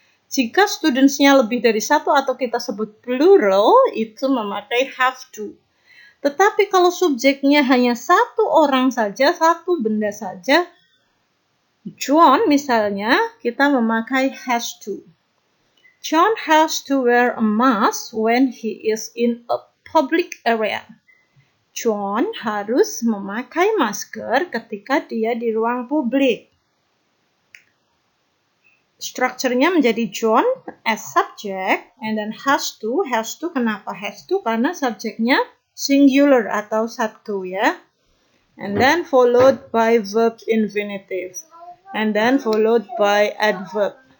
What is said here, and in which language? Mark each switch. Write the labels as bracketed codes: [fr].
[id] Jika studentsnya lebih dari satu atau kita sebut plural, itu memakai have to. Tetapi kalau subjeknya hanya satu orang saja, satu benda saja, John misalnya, kita memakai has to. [en] John has to wear a mask when he is in a public area. [id] John harus memakai masker ketika dia di ruang publik. Strukturnya menjadi [en] John as subject, and then has to [id] kenapa [en] has to? [id] Karena subjeknya singular atau satu ya. [en] And then followed by verb infinitive. And then followed by adverb.